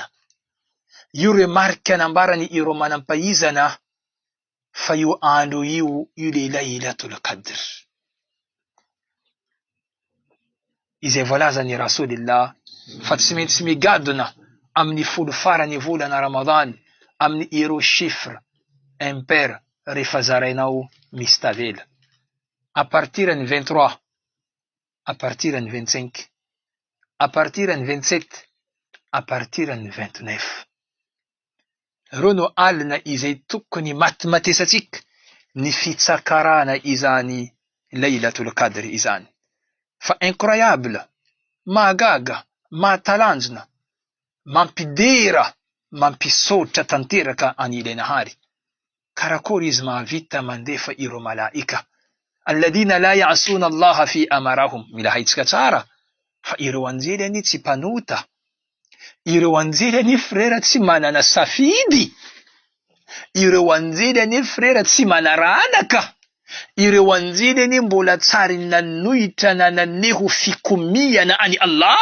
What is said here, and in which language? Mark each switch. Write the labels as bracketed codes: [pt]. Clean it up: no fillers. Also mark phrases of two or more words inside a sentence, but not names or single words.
[mg] Io remarika anambarany ireo manam-pahaizana fa io andro io le Lailatul Qadr. Izay voalazany Rasulillah fa tsy maintsy migadona amin'ny folo farany volana Ramadan amin'ny ireo [fr] chiffre impair [mg] rehefa zarainao misy tavela. [fr] À partir ny 23, à partir ny 25, à partir ny 27, à partir ny 29. [mg] Reo no alina izay tokony matimatesatsika ny fitsakarana izany Lailatul Qadr izany. Fa incroyable, mahagaga, mahatalanjona, mampidera, mampisotra tanteraka an'ilay nahary. Karakory izy mahavita mandefa ireo malaika. [ar] الذين لا يعصون الله في أمرهم. [mg] Mila haitsika tsara fa ireo anjelany tsy mpanota. Ireo anjelany frera tsy manana safidy. Ireo anjelany frera tsy manaranaka. Ireo anjelany mbola tsary nanohitra nananeho fikomiana ani Allah.